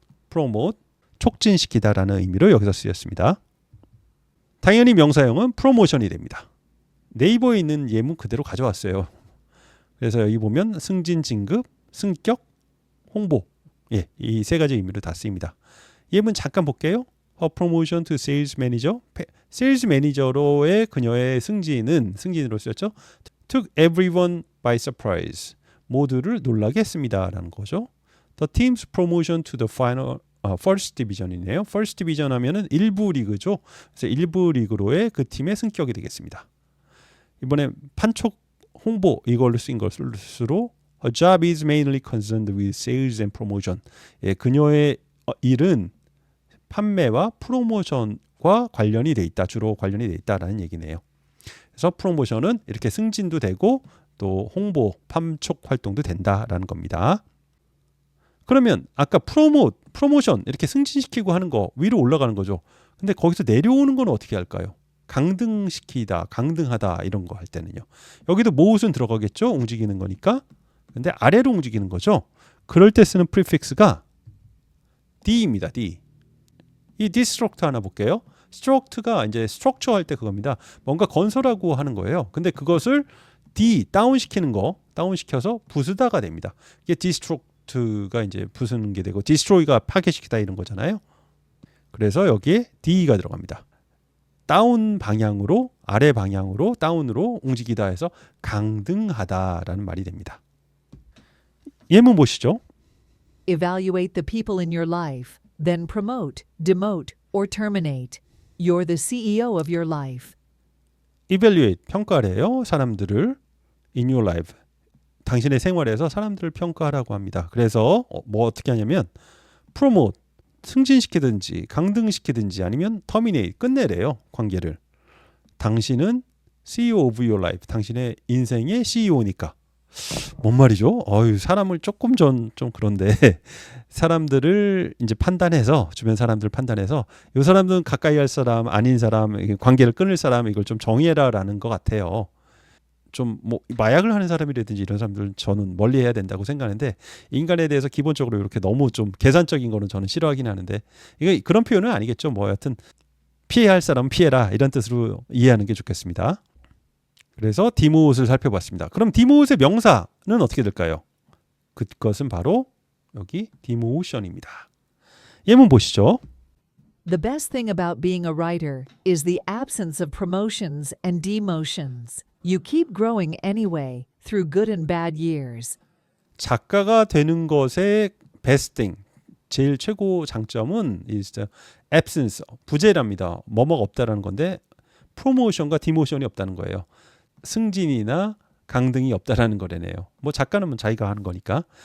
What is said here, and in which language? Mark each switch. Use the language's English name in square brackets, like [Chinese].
[Korean] 프로모트, 촉진시키다라는 의미로 여기서 쓰였습니다. 당연히 명사형은 프로모션이 됩니다. 네이버에 있는 예문 그대로 가져왔어요. 그래서 여기 보면 승진, 진급, 승격, 홍보 예, 이 세 가지 의미로 다 쓰입니다. 예문 잠깐 볼게요. [English] A promotion to sales manager. [Korean] 세일즈 매니저로의 그녀의 승진으로 쓰였죠. [English] Took everyone by surprise. [Korean] 모두를 놀라게 했습니다라는 거죠. [English] The team's promotion to the final first division이네요. [Korean] First division 하면은 1부 리그죠. 그래서 1부 리그로의 그 팀의 승격이 되겠습니다. 이번에 판촉 홍보 이걸로 쓰인 것으로 [English] Her job is mainly concerned with sales and promotion. [Korean] 예, 그녀의 일은 판매와 프로모션과 관련이 돼 있다. 주로 관련이 돼 있다라는 얘기네요. 그래서 프로모션은 이렇게 승진도 되고 또 홍보, 판촉 활동도 된다라는 겁니다. 그러면 아까 프로모션 이렇게 승진시키고 하는 거 위로 올라가는 거죠. 근데 거기서 내려오는 건 어떻게 할까요? 강등시키다, 강등하다 이런 거 할 때는요. 여기도 모읒은 들어가겠죠. 움직이는 거니까. 근데 아래로 움직이는 거죠. 그럴 때 쓰는 프리픽스가 D입니다. D. 이 디스트럭트 하나 볼게요. 스트럭트가 이제 스트럭처 할 때 그겁니다. 뭔가 건설하고 하는 거예요. 근데 그것을 다운시키는 거, 다운시켜서 부수다가 됩니다. 이게 디스트럭트가 이제 부수는 게 되고 디스트로이가 파괴시키다 이런 거잖아요. 그래서 여기에 D가 들어갑니다. 다운 방향으로 아래 방향으로 다운으로 움직이다 해서 강등하다라는 말이 됩니다. 예문 보시죠. [English] Evaluate the people in your life, then promote, demote, or terminate. You're the CEO of your life. [Korean] evaluate 평가래요. 사람들을 [English] in your life. [Korean] 당신의 생활에서 사람들을 평가하라고 합니다. 그래서 뭐 어떻게 하냐면 promote 승진시키든지 강등시키든지 아니면 terminate 끝내래요. 관계를. 당신은 [English] CEO of your life. [Korean] 당신의 인생의 CEO니까. 뭔 말이죠? 사람을 조금 좀 그런데 사람들을 이제 판단해서 주변 사람들 판단해서 이 사람들은 가까이 할 사람 아닌 사람 관계를 끊을 사람 이걸 좀 정의해라라는 것 같아요. 좀 뭐 마약을 하는 사람이라든지 이런 사람들은 저는 멀리해야 된다고 생각하는데 인간에 대해서 기본적으로 이렇게 너무 좀 계산적인 거는 저는 싫어하긴 하는데 이거 그런 표현은 아니겠죠. 뭐 여하튼 피해야 할 사람은 피해라 이런 뜻으로 이해하는 게 좋겠습니다. 그래서 디모옷을 살펴봤습니다. 그럼 디모옷의 명사는 어떻게 될까요? 그것은 바로 여기 디모션입니다. 예문 보시죠. [English] The best thing about being a writer is the absence of promotions and demotions. You keep growing anyway through good and bad years. [Korean] 작가가 되는 것의 [English] best thing, [Korean] 제일 최고 장점은 [English] is the absence, [Korean] 부재랍니다. 뭐뭐가 없다라는 건데 프로모션과 디모션이 없다는 거예요. 승진이나 강등이 없다라는 거래네요. 뭐 작가는 뭐 자기가 하는 거니까.